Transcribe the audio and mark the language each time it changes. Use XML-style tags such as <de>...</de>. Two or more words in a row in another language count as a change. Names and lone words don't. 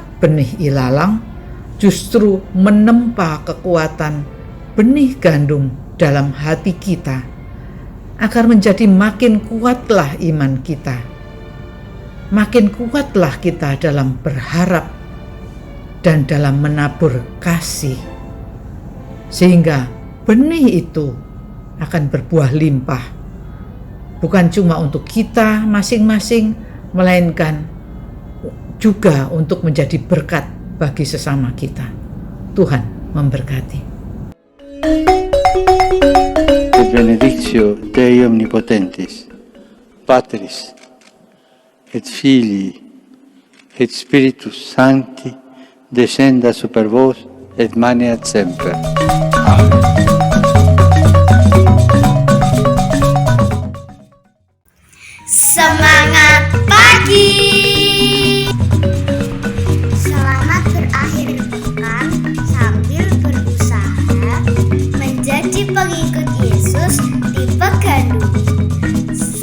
<id>benih ilalang justru menempa kekuatan benih gandum dalam hati kita, agar menjadi makin kuatlah iman kita, makin kuatlah kita dalam berharap dan dalam menabur kasih, sehingga benih itu akan berbuah limpah. Bukan cuma untuk kita masing-masing, melainkan juga untuk menjadi berkat bagi sesama kita. Tuhan memberkati.</id> <la>Benedictio Dei Omnipotentis, Patris et Filii et Spiritus Sancti, descenda super vos et maneat semper.</la> <id>Amen. Semangat pagi! Selamat berakhir pekan sambil berusaha menjadi pengikut Yesus di Pekandu.</id>